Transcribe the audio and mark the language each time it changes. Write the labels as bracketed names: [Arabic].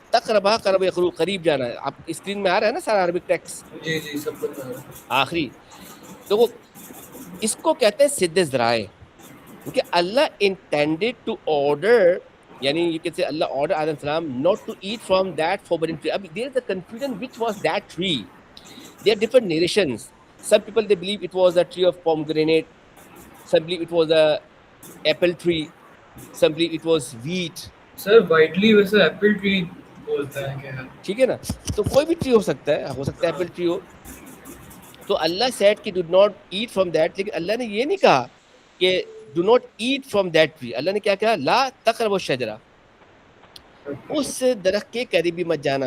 [Arabic] تقربا قرب یقرب, [Urdu] قریب جانا ہے. آپ اسکرین میں آ رہا ہے نا سارا عربک ٹیکسٹ. جی جی سب کچھ آخری. تو اس کو کہتے ہیں سد ذرائع, کیونکہ اللہ انٹینڈیڈ ٹو آرڈر, یعنی یہ کہتے ہیں اللہ آرڈر آدم السلام [English] not to eat from that forbidden tree. [Urdu] اب [English] there is a confusion which was that tree. There are different narrations. Some people they believe it was a tree of pomegranate, some believe it was a apple tree, some believe it was wheat. [Urdu] Sir widely ویسے apple tree بولتا ہے کہ ہاں ٹھیک ہے نا. تو کوئی بھی ٹری ہو سکتا ہے ایپل ٹری ہو. تو اللہ سیڈ کہ do not at from that, لیکن اللہ نے یہ نہیں کہا کہ do not at from that tree. اللہ نے کیا کہا, [Arabic] لا تقربوا الشجرہ, [Urdu] اس درخت کے قریب بھی مت جانا.